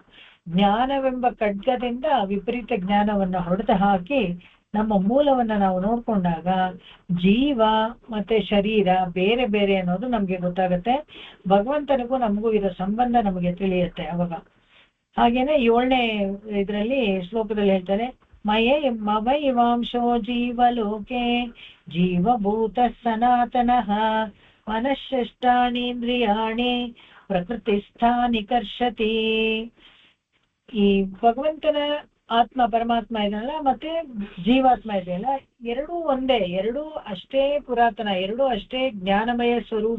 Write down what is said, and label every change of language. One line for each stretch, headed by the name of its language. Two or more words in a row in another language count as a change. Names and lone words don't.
Kannada: ಜ್ಞಾನವೆಂಬ ಖಡ್ಗದಿಂದ ವಿಪರೀತ ಜ್ಞಾನವನ್ನ ಹೊಡೆದು ಹಾಕಿ ನಮ್ಮ ಮೂಲವನ್ನ ನಾವು ನೋಡ್ಕೊಂಡಾಗ ಜೀವ ಮತ್ತೆ ಶರೀರ ಬೇರೆ ಬೇರೆ ಅನ್ನೋದು ನಮ್ಗೆ ಗೊತ್ತಾಗತ್ತೆ. ಭಗವಂತನಿಗೂ ನಮಗೂ ಇರೋ ಸಂಬಂಧ ನಮಗೆ ತಿಳಿಯುತ್ತೆ ಅವಾಗ. ಹಾಗೇನೆ 7ನೇ ಇದರಲ್ಲಿ ಶ್ಲೋಕದಲ್ಲಿ ಹೇಳ್ತಾರೆ,
Sanskrit: ಮಮೈವಾಂಶೋ ಜೀವಲೋಕೆ ಜೀವಭೂತ ಸನಾತನಃ ಮನಃಷ್ಟಾನೀಂದ್ರಿಯಾಣಿ ಪ್ರಕೃತಿಸ್ಥಾನಿ ಕರ್ಷತಿ.
Kannada: ಈ ಭಗವಂತನ ಆತ್ಮ ಪರಮಾತ್ಮ ಇದೆಯಲ್ಲ, ಮತ್ತೆ ಜೀವಾತ್ಮ ಇದೆಯಲ್ಲ, ಎರಡೂ ಒಂದೇ, ಎರಡೂ ಅಷ್ಟೇ ಪುರಾತನ, ಎರಡೂ ಅಷ್ಟೇ ಜ್ಞಾನಮಯ ಸ್ವರೂಪ.